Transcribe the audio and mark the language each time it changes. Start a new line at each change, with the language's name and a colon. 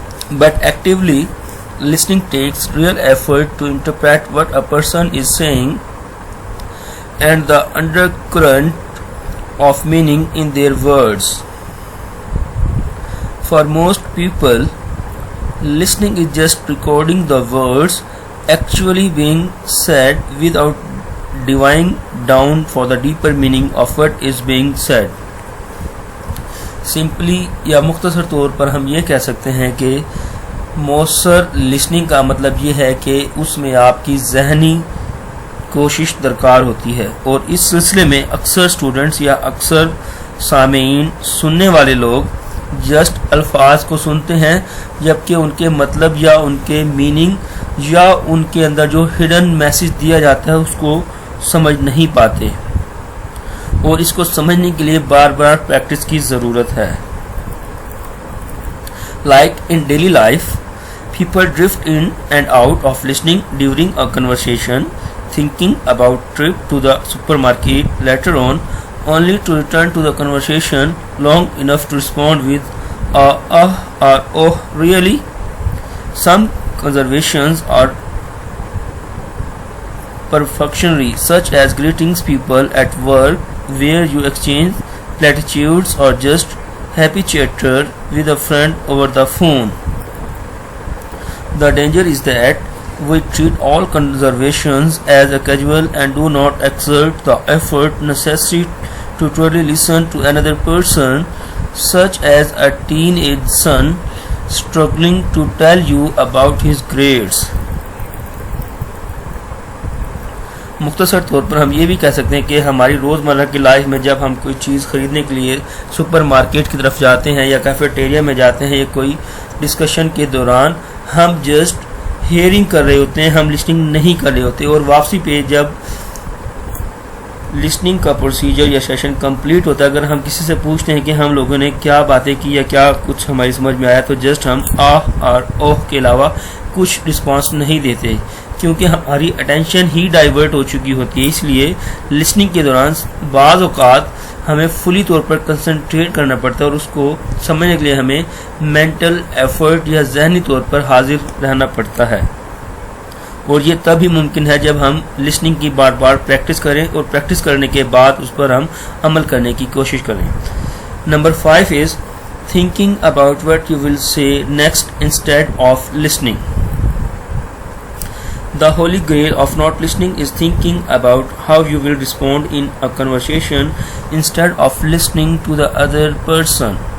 English: But actively listening takes real effort to interpret what a person is saying and the undercurrent of meaning in their words. For most people, listening is just recording the words actually being said without diving down for the deeper meaning of what is being said.
Urdu: Simply یا مختصر طور پر ہم یہ کہہ سکتے ہیں کہ مؤثر لسننگ کا مطلب یہ ہے کہ اس میں آپ کی ذہنی کوشش درکار ہوتی ہے، اور اس سلسلے میں اکثر اسٹوڈنٹس یا اکثر سامعین، سننے والے لوگ جسٹ الفاظ کو سنتے ہیں، جبکہ ان کے مطلب یا ان کے میننگ یا ان کے اندر جو ہڈن میسج دیا جاتا ہے اس کو سمجھ نہیں پاتے، اور اس کو سمجھنے کے لیے بار بار پریکٹس کی ضرورت ہے.
English: Like in daily life, people drift in and out of listening during a conversation, thinking about trip to the supermarket later on, only to return to the conversation long enough to respond with or oh really. Some conversations are perfunctory, such as greetings people at work where you exchange platitudes, or just happy chatter with a friend over the phone. The danger is that we treat all conversations as a casual and do not exert the effort necessary to truly listen to another person, such as a teenage son struggling to tell you about his grades.
Urdu: مختصر طور پر ہم یہ بھی کہہ سکتے ہیں کہ ہماری روزمرہ کی لائف میں جب ہم کوئی چیز خریدنے کے لیے سپر مارکیٹ کی طرف جاتے ہیں یا کیفیٹیریا میں جاتے ہیں یا کوئی ڈسکشن کے دوران ہم جسٹ ہیئرنگ کر رہے ہوتے ہیں، ہم لسننگ نہیں کر رہے ہوتے، اور واپسی پہ جب لسننگ کا پروسیجر یا سیشن کمپلیٹ ہوتا ہے، اگر ہم کسی سے پوچھتے ہیں کہ ہم لوگوں نے کیا باتیں کی یا کیا کچھ ہماری سمجھ میں آیا، تو جسٹ ہم اور اوہ کے علاوہ کچھ رسپانس نہیں دیتے، کیونکہ ہماری اٹینشن ہی ڈائیورٹ ہو چکی ہوتی ہے. اس لیے لسننگ کے دوران بعض اوقات ہمیں فلی طور پر کنسنٹریٹ کرنا پڑتا ہے، اور اس کو سمجھنے کے لیے ہمیں مینٹل ایفرٹ یا ذہنی طور پر حاضر رہنا پڑتا ہے، اور یہ تب ہی ممکن ہے جب ہم لسننگ کی بار بار پریکٹس کریں، اور پریکٹس کرنے کے بعد اس پر ہم عمل کرنے کی کوشش کریں.
English: Number 5 is thinking about what you will say next instead of listening. The holy grail of not listening is thinking about how you will respond in a conversation instead of listening to the other person.